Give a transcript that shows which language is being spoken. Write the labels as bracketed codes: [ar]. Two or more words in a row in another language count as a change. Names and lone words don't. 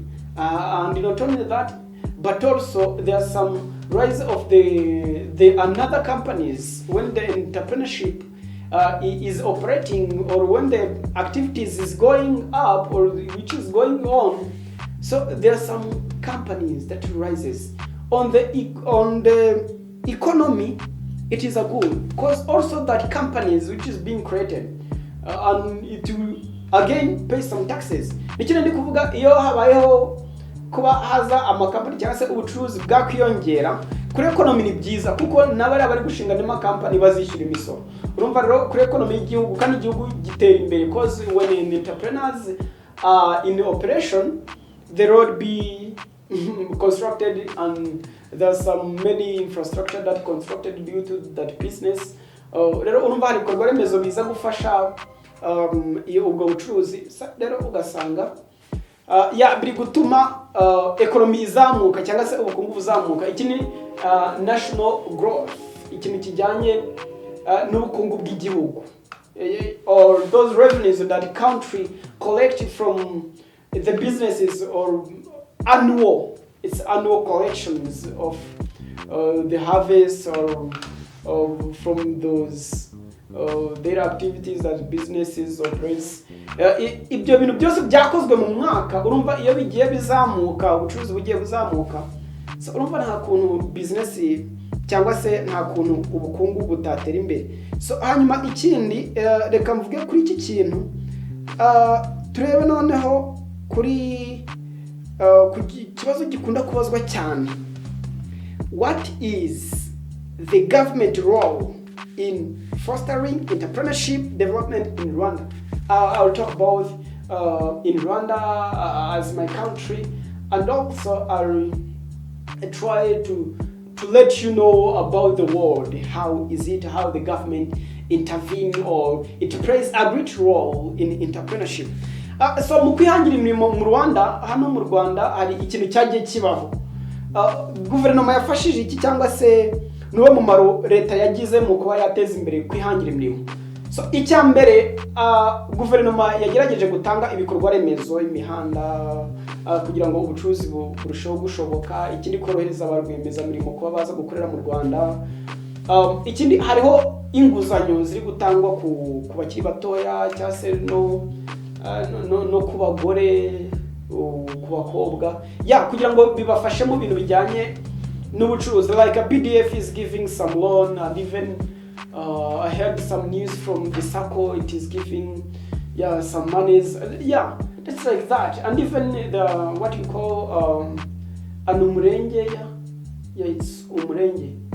[en] And not only that, but also there's some rise of the another companies when the entrepreneurship is operating, or when the activities is going up or which is going on, so there are some companies that rises on the economy. It is a good because also that companies which is being created and it will again pay some taxes. [rw] Nikino ndi kuvuga iyo habayeho kuba haza amakampani cyangwa se ubucuruzi bwakwiyongera kuri economy ni byiza kuko nabari bari gushinga n'ama company bazishyura imisoro. Urumva rero kuri economy y'igihugu kandi igihugu gitera imbere [en] because when entrepreneurs are in operation, the road be constructed and there's some many infrastructure that constructed due to that business. [rw] Rero urumva hari ibikorwa remezo biza gufasha iyo ubwo bucuruzi rero ugasanga biri gutuma economy izamuka cyangwa se ubukungu buzamuka. Iki ni [en] national growth, [rw] ikintu kijyanye n'ubukungu bw'igihugu, [en] or those revenues that the country collected from the businesses, or annual collections of the harvest or from those their activities that businesses operates. [rw] Ibyo bintu byose byakozwe mu mwaka, urumva iyo bigiye bizamuka, ubucuruzi bugiye buzamuka, so urumva nta kuntu business cyangwa se nta kuntu ubukungu butatera imbere. So hanyuma ikindi reka mvuge kuri iki kintu, turebe noneho kuri kibazo gikunda kubazwa cyane. [en] What is the government role in fostering entrepreneurship development in Rwanda? I'll talk about in Rwanda as my country, and also I'll try to let you know about the world. How the government intervene, or it plays a great role in entrepreneurship. [rw] So mu kwihangira imirimo mu Rwanda, hano mu Rwanda hari ikintu cyagiye kibaho. Guverinoma yafashije iki cyangwa se nuwo mumaro leta yagize mu kuba yateza imbere kwihangira imirimo. So icya mbere guverinoma yagerageje gutanga ibikorwa remezo, imihanda, kugira ngo ubucuruzi burusheho gushoboka. Ikindi korohereza abarwemeza mirimo kuba baza gukorera mu Rwanda. Ikindi hariho inguzanyo ziri gutangwa ku bakiri batoya cyangwa se no ku bagore, ku bakobwa, kugira ngo bibafashe mu bintu bijyanye n'ubucuruzi. [en] Like a BDF is giving some loan, and even I heard some news from the circle, it is giving some monies. It's like that. And even the what you call an umurenge, it's umurenge.